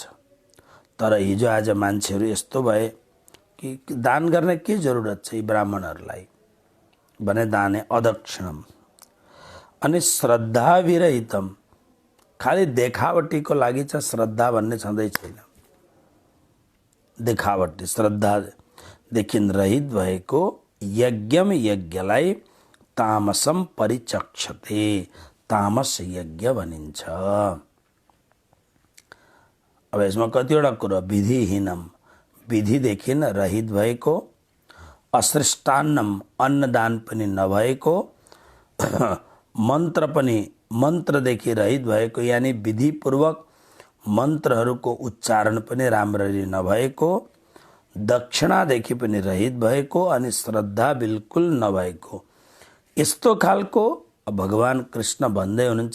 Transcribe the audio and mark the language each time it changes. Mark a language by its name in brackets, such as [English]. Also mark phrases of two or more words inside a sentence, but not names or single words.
[Nepali] तर हिजो आज मान्छेहरू यस्तो भए कि दान गर्ने के जरुरत छ यी ब्राह्मणहरूलाई भने [Sanskrit] दाने अदक्षिणम। [Nepali] अनि श्रद्धाविरहितम, खालि देखावटीको लागि चाहिँ श्रद्धा भन्ने छँदै छैन। देखावटी श्रद्धादेखि रहित भएको यज्ञम, यज्ञलाई [Sanskrit] तामसम परिचक्षते, [Nepali] तामस यज्ञ भनिन्छ। अब यसमा कतिवटा कुरा, विधिहीनम, विधिदेखि रहित भएको, असृष्टान्नम, अन्नदान पनि नभएको, मन्त्र पनि मन्त्रदेखि रहित भएको, यानि विधिपूर्वक मन्त्रहरूको उच्चारण पनि राम्ररी नभएको, दक्षिणादेखि पनि रहित भएको, अनि श्रद्धा बिल्कुल नभएको, यस्तो खालको भगवान कृष्ण भन्दै हुनुहुन्छ।